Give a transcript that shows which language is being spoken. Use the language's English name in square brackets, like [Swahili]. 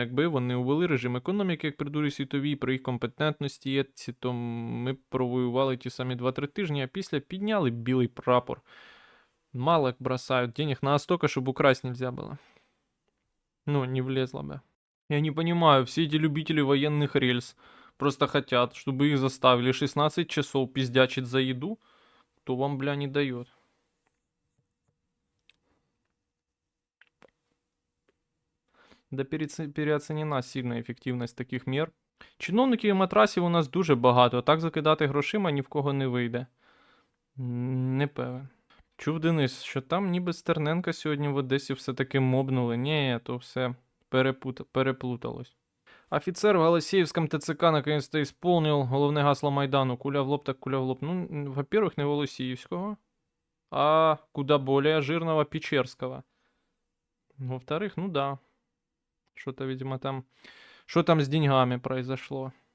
[Ukrainian] Якби вони увели режим економіки, як при дурі світовій, при їх компетентності і етиці, то ми б провоювали ті самі 2-3 тижні, а після підняли білий прапор. [Russian] Мало як бросають денег на столько, щоб украсть нельзя было. Ну, не влезло бы. Я не понимаю, все эти любители военных рельс просто хотят, чтобы их заставили 16 часов пиздячить за еду, то вам, бля, не дает. Да переоценена сильно ефективність таких мер. [Ukrainian] Чиновників і матрасів у нас дуже багато, а так закидати грошима ні в кого не вийде. Не певен. Чув, Денис, що там ніби Стерненка сьогодні в Одесі все-таки мобнули. Ні, то все переплуталось. [Russian] Офицер в Голосеевском ТЦК наконец-то исполнил [Ukrainian] головне гасло Майдану. Куля в лоб, так куля в лоб. [Russian] Ну, во-первых, не Голосеевского, а куда более жирного Печерского. Во-вторых, ну да. Что-то, видимо, там... Что там с деньгами произошло?